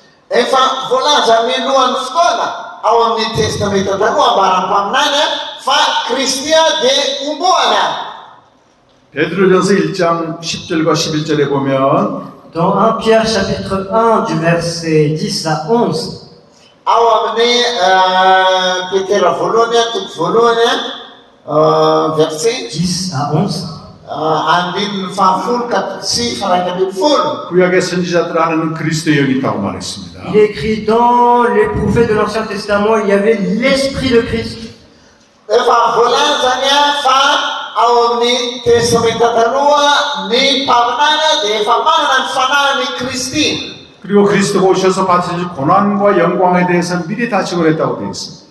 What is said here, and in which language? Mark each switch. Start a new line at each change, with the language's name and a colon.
Malagasy: Efa voalaza mialohan'ny fotoana ao amin'ny testamenta taloha ambaranko aminany fa Kristia dia omboana.
Korean: 베드로전서 1장 10절과 11절에 보면
French: Dans 1 Pierre chapitre 1 du verset 10 à 11,
Malagasy: Ao amin'ny Petera voalohany toko voalohany verset
French: 10 à 11,
Malagasy: andininy fahafolo sy faraika ambin'ny folo.
Korean: 구약의 선지자들 안에는 그리스도의 영이 있다고 말했습니다.
French: il est écrit dans les prophètes de l'Ancien Testament, il y avait l'Esprit de Christ.
Malagasy: Efa voalazany fa ao amin'ny testamenta taloha ny mpaminana dia efa manana ny fanahiny Kristy.
Korean: 그리고 그리스도가 오셔서 받으실 고난과 영광에 대해서는 미리 다 증언했다고 되어 있습니다.